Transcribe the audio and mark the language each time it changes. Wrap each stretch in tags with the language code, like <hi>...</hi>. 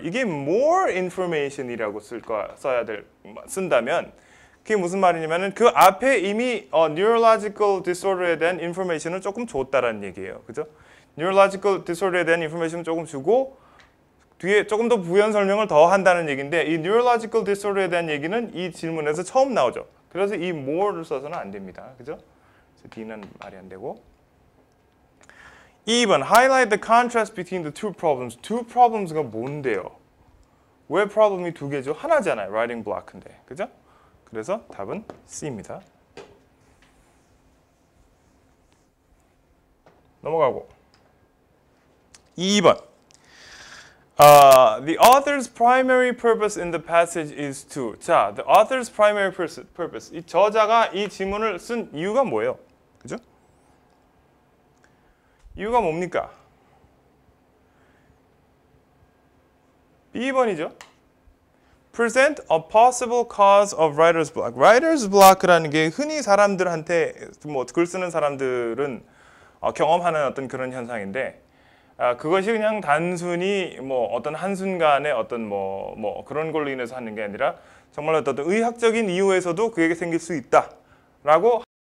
<ko>이게 more information이라고 쓴다면 그게 무슨 말이냐면은 그 앞에 이미 neurological disorder에 대한 information을 조금 줬다라는 얘기예요. 그죠? neurological disorder에 대한 information을 조금 주고 뒤에 조금 더 부연 설명을 더 한다는 얘기인데 이 neurological disorder에 대한 얘기는 이 질문에서 처음 나오죠. 그래서 이 more를 써서는 안 됩니다. 그죠? 그래서 D는 말이 안 되고 2번</ko> <en>Highlight the contrast between the two problems. Two problems</en> <ko>가 뭔데요? 왜 problem이 두 개죠? 하나잖아요. writing block인데. 그죠? 그래서 답은 C입니다. 넘어가고 2번</ko> <en>The author's primary purpose in the passage is to.</en> <ko>자,</ko> <en>the author's primary purpose.</en> <ko>이 저자가 이 지문을 쓴 이유가 뭐예요? 그죠? 이유가 뭡니까? B번이죠.</ko> <en>Present a possible cause of writer's block.</en> <ko>writer's block라는 게 흔히 사람들한테 뭐 글 쓰는 사람들은 경험하는 어떤 그런 현상인데 그것이 그냥 단순히 뭐 어떤 한순간의 어떤 뭐 그런 걸로 인해서 하는 게 아니라 정말 어떤 의학적인 이유에서도 그게 생길 수 있다라고</ko>